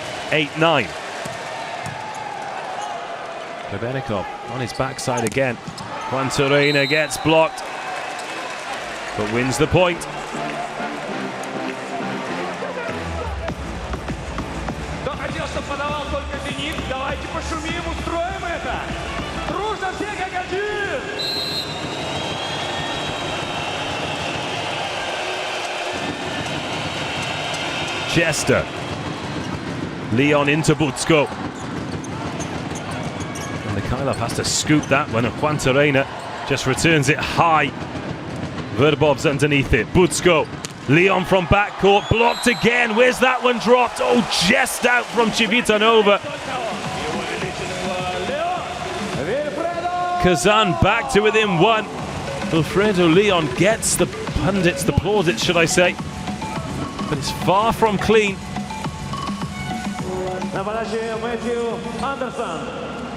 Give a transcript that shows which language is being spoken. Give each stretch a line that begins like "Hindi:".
English: (8-9). Grebenikov on his backside again. Juan Torreina gets blocked, but wins the point.
Russian: Кто хотел, чтобы подавал только Зенит, давайте пошумим, устроим это. Дружно все как один.
English: Chester. Leon into Butsko. And Mikhailov has to scoop that one, and Juan Torreina just returns it high. Verbov's underneath it. Butsko. Leon from backcourt, blocked again. Where's that one dropped? Oh, just out from CIVITANOVA. Kazan back to within 1. Wilfredo Leon gets the pundits, the plaudits, should I say. But it's far from clean.
Russian: На подаче Мэтью Андерсон.